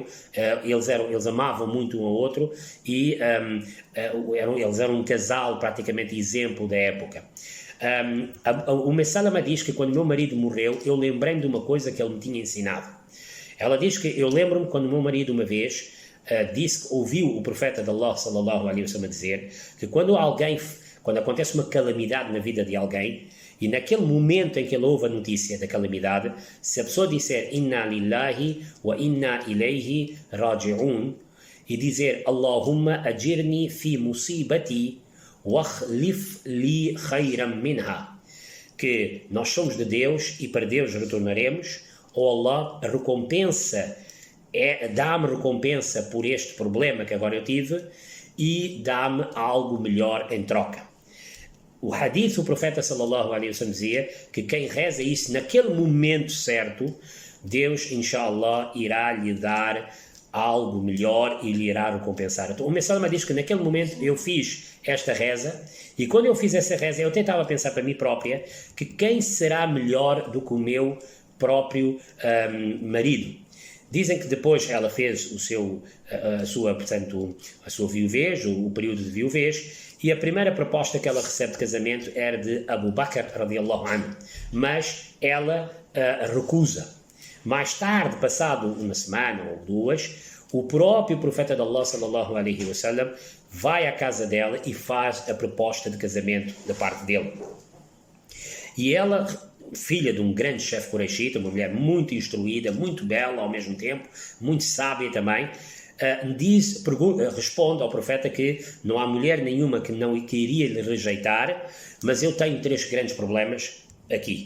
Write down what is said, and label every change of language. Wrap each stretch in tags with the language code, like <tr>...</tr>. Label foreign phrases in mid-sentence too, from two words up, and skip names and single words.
<pt>Eles amavam muito um ao outro e eles eram um casal praticamente exemplo da época. O Salama diz que quando meu marido morreu, eu lembrei-me de uma coisa que ele me tinha ensinado. Ela diz que eu lembro-me quando meu marido uma vez disse que ouviu o profeta de Allah,</pt> <ar>صلى الله عليه وسلم,</ar> <pt>dizer que quando acontece uma calamidade na vida de alguém, e naquele momento em que ele ouve a notícia da calamidade, se a pessoa disser</pt> <ar>إنا لله وإنا إليه راجعون,</ar> <pt>e dizer</pt> <ar>اللهم أجرني في مصيبتي واخلف لي خيرا منها,</ar> <pt>que nós somos de Deus e para Deus retornaremos, ou Allah dá-me recompensa por este problema que agora eu tive e dá-me algo melhor em troca. O hadith, o profeta</pt> <ar>صلى الله عليه وسلم</ar> <pt>dizia que quem reza isso naquele momento certo, Deus, inshallah, irá lhe dar algo melhor e lhe irá recompensar. Então, o Salama diz que naquele momento eu fiz esta reza, e quando eu fiz essa reza eu tentava pensar para mim própria que quem será melhor do que o meu próprio marido. Dizem que depois ela fez a sua viuvez, o período de viuvez, E a primeira proposta que ela recebe de casamento era de Abu Bakr</pt> <ar>رضي الله عنه,</ar> <pt>mas ela recusa. Mais tarde, passado uma semana ou duas, o próprio profeta de Allah</pt> <ar>صلى الله عليه وسلم</ar> <pt>vai à casa dela e faz a proposta de casamento da parte dele. E ela, filha de um grande chefe quraishita, uma mulher muito instruída, muito bela ao mesmo tempo, muito sábia também, responde ao profeta que não há mulher nenhuma que iria lhe rejeitar, mas eu tenho 3 grandes problemas aqui.</pt>